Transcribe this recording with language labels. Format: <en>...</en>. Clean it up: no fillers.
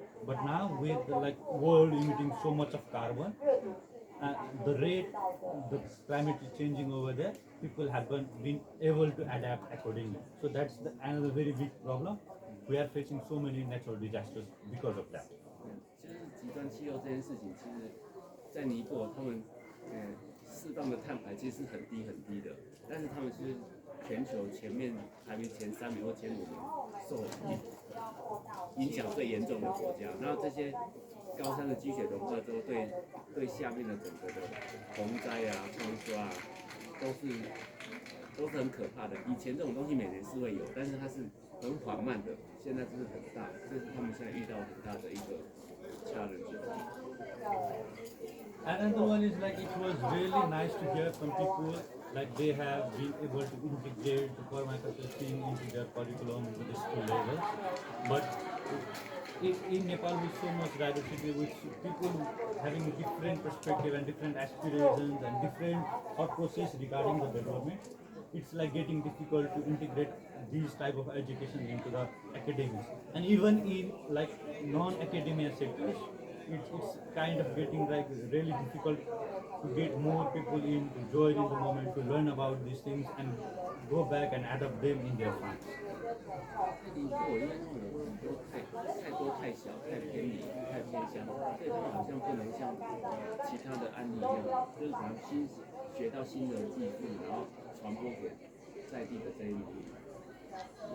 <en>But now with the world emitting so much of carbon, the rate the climate is changing over there, people haven't been able to adapt accordingly. So that's another very big problem. We are facing so many natural disasters because of that.</en> <zh>就是极端气候这件事情，其实，在尼泊尔他们释放的碳排其实是很低很低的，但是他们是全球排名前3名或前5名受影响最严重的国家。然后这些高山的积雪融化之后，对下面的整个的洪灾啊、冲刷啊，都是很可怕的。以前这种东西每年是会有，但是它是很缓慢的，现在就是很大，这是他们现在遇到很大的一个 challenge。</zh> <en>Another one is like it was really nice to hear from people like they have been able to integrate the permaculture thing into their curriculum into the school levels. But in Nepal with so much diversity, with people having different perspective and different aspirations and different thought process regarding the development, it's like getting difficult to integrate these type of education into the academics. And even in like non-academia sectors, it's kind of getting like really difficult to get more people in to join in the moment to learn about these things and go back and adopt them in their farms.</en> <zh>尼泊尔因为他们有很多太多太小、太偏离、太偏乡，所以他们好像不能像其他的案例一样，就是可能学到新的技术，然后传播给在地的这一批。</zh>